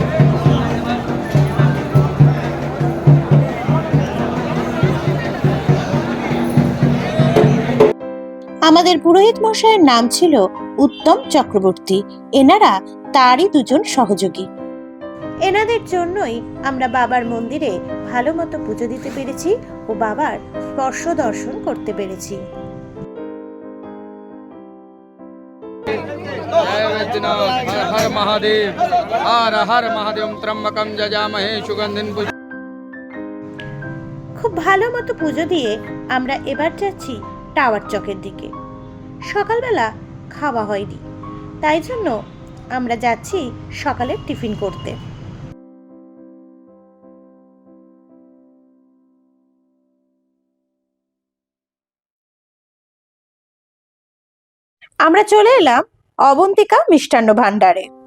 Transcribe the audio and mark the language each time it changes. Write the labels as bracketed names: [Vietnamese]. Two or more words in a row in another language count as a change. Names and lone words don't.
[Bangla] আমাদের পুরোহিত মশাইয়ের নাম ছিল উত্তম চক্রবর্তী। এনারা তারই দুজন সহযোগী। এনাদের জন্যই আমরা বাবার মন্দিরে ভালো মতো পুজো দিতে পেরেছি ও বাবার স্পর্শ দর্শন করতে পেরেছি। [Hindi] हर हर महादेव हर हर महादेव [Sanskrit] त्र्यंबकं यजामहे सुगंधिं। [Bangla] খুব ভালো মতো পুজো দিয়ে আমরা এবার যাচ্ছি টাওয়ার চকের দিকে। সকালবেলা খাওয়া হয়নি, তাই জন্য আমরা যাচ্ছি সকালের টিফিন করতে। আমরা চলে এলাম অবন্তিকা মিষ্টান্ন ভান্ডারে।